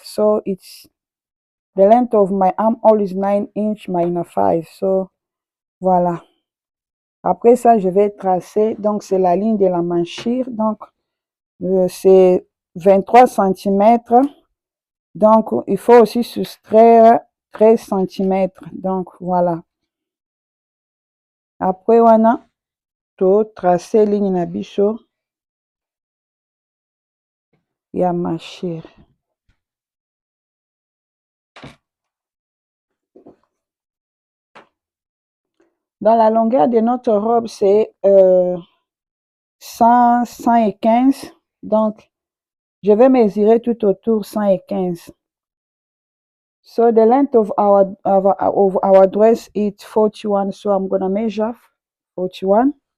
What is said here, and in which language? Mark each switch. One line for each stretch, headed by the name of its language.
English: So it's the length of my armhole is 9 inch minus 5.
French: So voilà. Après ça, je vais tracer. Donc c'est la ligne de la mâchire. Donc c'est 23 cm. Donc il faut aussi soustraire 13 cm. Donc voilà. Après
Lingala: wana to
French: tracer ligne
Lingala: na biso ya
French: mâchire. Dans la longueur de notre robe, c'est 115. Donc, je vais mesurer tout autour 115.
English: So the length of our dress is 41. So I'm gonna measure 41.